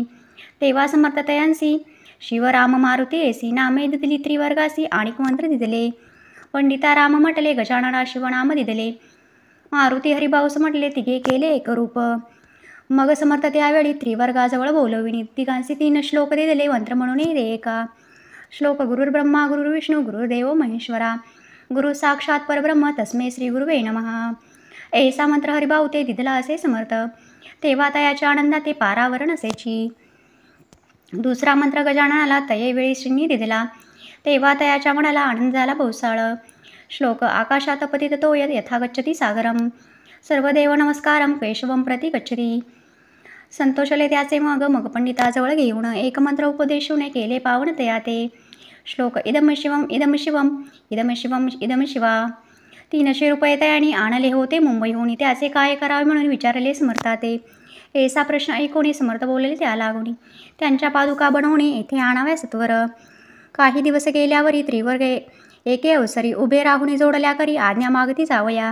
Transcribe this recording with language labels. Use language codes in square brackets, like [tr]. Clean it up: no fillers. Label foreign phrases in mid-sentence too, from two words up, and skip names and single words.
[mr] तेव्हा समर्थ तयांसी शिवराम मारुती ऐसी नामे दिदली त्रिवर्गासी, आणिक मंत्र दिदले. पंडिता राम म्हटले, गजानना शिवनाम दिदले. मारुती हरिभाऊस म्हटले, तिघे केले एकरूप. मग समर्थ त्यावेळी त्रिवर्गाजवळ बोलविणी, तिघांचे 3 श्लोक दिले मंत्र म्हणून एका. श्लोक: [sa] गुरुर्ब्रह्मा गुरुर्विष्णू गुरुर्देव महेश्वरा, गुरु साक्षात परब्रह्म तस्मै श्री गुरुवे नमः. [mr] ऐसा मंत्र हरिभाऊ ते दिदला असे समर्थ. तेव्हा तयाच्या आनंदात ते पारावर नसेची. दुसरा मंत्र गजाननाला तयेवेळी श्रींनी दिदला, तेव्हा तयाच्या मनाला आनंद झाला बहुसाळ. [sa] श्लोक: आकाशात पतित तो यथा गच्छति सागरम, सर्वदेव नमस्कारम केशवम प्रति गच्छति. [mr] संतोषले त्याचे. मग पंडिताजवळ घेऊन एक मंत्र उपदेशून केले पावन तया ते. [sa] श्लोक इदम शिवम इदम शिवम इदम शिवम इदम शिवा. [mr] 300 रुपये तयाने आणले होते मुंबईहून. त्याचे काय करावे म्हणून विचारले समर्था ते. ऐसा प्रश्न ऐकून समर्थ बोलले त्या लागून. त्यांच्या पादुका बनवणे येथे आणाव्या सत्वर. काही दिवस गेल्यावरी त्रिवर्ग एके अवसरी उभे राहून जोडल्या करी आज्ञा मागती जावया.